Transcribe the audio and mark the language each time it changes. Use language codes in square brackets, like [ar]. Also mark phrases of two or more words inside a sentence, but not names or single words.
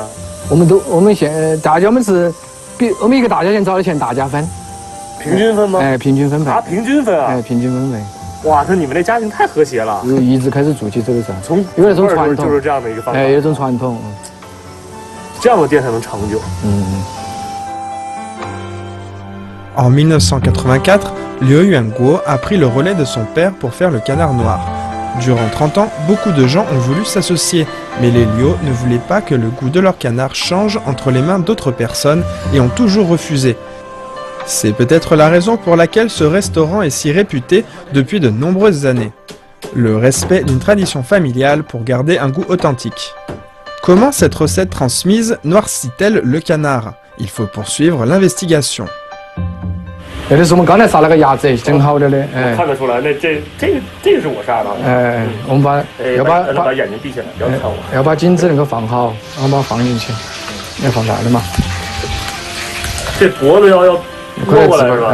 [zh] 我们大家我们是我们一个大家庭找的钱大家分，平均分吗？哎，平均分配。啊，平均分啊！哎，平均分配。哇，那你们这家庭太和谐了。一直开始做起这个事，从有那种传统，就是这样的一个方法。哎，有种传统，这样的店才能长久。 [fr] En 1984, Liu Yuanguo a pris le relais de son père pour faire le canard noir. Durant 30 ans, beaucoup de gens ont voulu s'associer, mais les Liu ne voulaient pas que le goût de leur canard change entre les mains d'autres personnes et ont toujours refusé. C'est peut-être la raison pour laquelle ce restaurant est si réputé depuis de nombreuses années. Le respect d'une tradition familiale pour garder un goût authentique. Comment cette recette transmise noircit-elle le canard? Il faut poursuivre l'investigation. [zh] 这就是我们刚才杀那个鸭子，整好了的。哎，看得出来，那这个是我杀的。哎，我们要把眼睛闭起来，不要看我。要把颈子能够放好，然后把它放进去，要放大的嘛。这脖子要过来是吧？